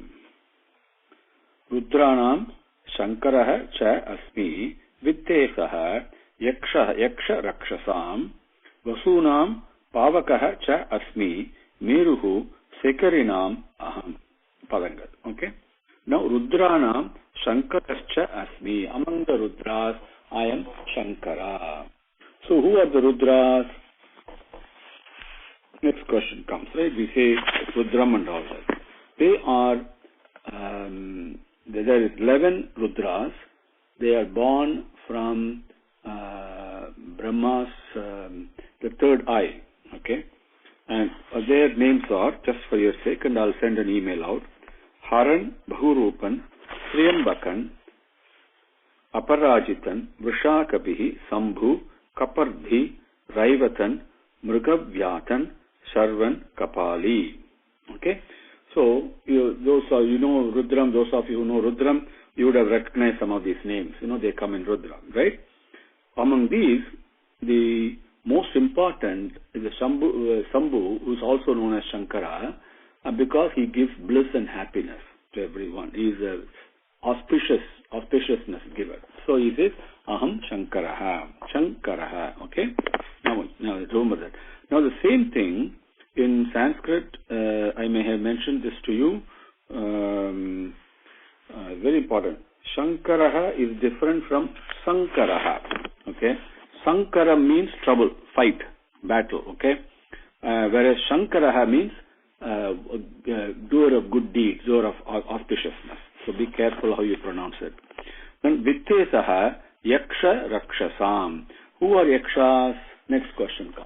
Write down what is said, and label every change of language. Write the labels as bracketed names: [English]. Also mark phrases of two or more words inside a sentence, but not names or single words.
[Sanskrit] Rudranam Shankaraha Cha Asmi Vitteshaha Yaksha Rakshasam Vasunam Pavakaha Cha Asmi Meruhu Sekarinam Aham. [Tamil] Padangal. Okay. [Sanskrit] Now Rudranam Shankarascha Asmi. [English] Among the Rudras, I am Shankara. So who are the Rudras? Next question comes, right? We say Rudram and all that. They are, there is 11 Rudras. They are born from Brahma's, the third eye. Okay. And their names are, just for your sake, and I'll send an email out, Haran, Bahurupan, Sriyambakan, Aparajitan, Vrishakapihi, Sambhu, Kapardhi, Raivatan, Mrugavyatan, Sharvan, Kapali. Okay? So, those of you know Rudram, those of you who know Rudram, you would have recognized some of these names. They come in Rudram, right? Among these, the most important is the Sambhu, who is also known as Shankara, because he gives bliss and happiness to everyone. He is a auspiciousness giver. So he says, [Sanskrit] Aham Shankaraha. [English] Okay? Now remember that. Now the same thing in Sanskrit, I may have mentioned this to you, very important. Shankaraha is different from Sankaraha. Okay? Sankara means trouble, fight, battle. Okay? whereas Shankaraha means doer of good deeds, doer of auspiciousness. So be careful how you pronounce it. Then [Sanskrit] Vittesaha Yaksha Rakshasam. [English] Who are Yakshas? Next question comes.